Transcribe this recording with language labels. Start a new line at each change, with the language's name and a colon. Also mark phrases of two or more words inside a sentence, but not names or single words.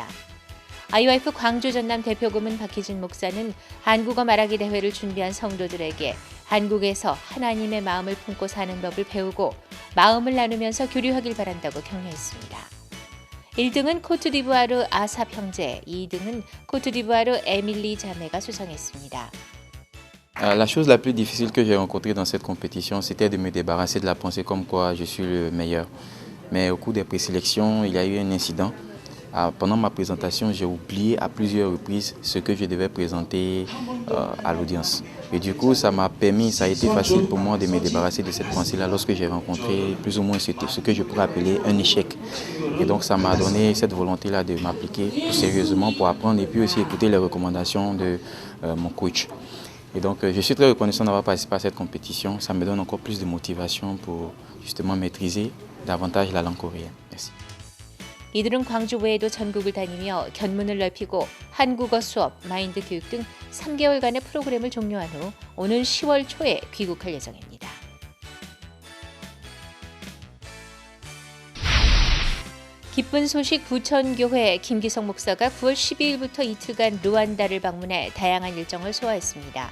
Korean: IYF 광주 전남 대표고문 박희준 목사는 한국어 말하기 대회를 준비한 성도들에게 한국에서 하나님의 마음을 품고 사는 법을 배우고 마음을 나누면서 교류하길 바란다고 격려했습니다. 1등은 코트디부아르 아삽 형제, 2등은 코트디부아르 에밀리 자매가 수상했습니다.
French: La chose la plus difficile que j'ai rencontrée dans cette compétition, c'était de me débarrasser de la pensée comme quoi je suis le meilleur. Mais au cours des présélections, il y a eu un incident. Pendant ma présentation, j'ai oublié à plusieurs reprises ce que je devais présenter à l'audience. Et du coup, ça m'a permis, ça a été facile pour moi de me débarrasser de cette pensée-là lorsque j'ai rencontré plus ou moins ce que je pourrais appeler un échec. Et donc, ça m'a donné cette volonté-là de m'appliquer plus sérieusement pour apprendre et puis aussi écouter les recommandations de mon coach. Et donc, je suis très reconnaissant d'avoir participé à cette compétition. Ça me donne encore plus de motivation pour justement maîtriser davantage la langue coréenne. Merci.
Korean: 이들은 광주 외에도 전국을 다니며 견문을 넓히고 한국어 수업, 마인드 교육 등 3개월간의 프로그램을 종료한 후 오는 10월 초에 귀국할 예정입니다. 기쁜 소식 부천교회 김기성 목사가 9월 12일부터 이틀간 루안다를 방문해 다양한 일정을 소화했습니다.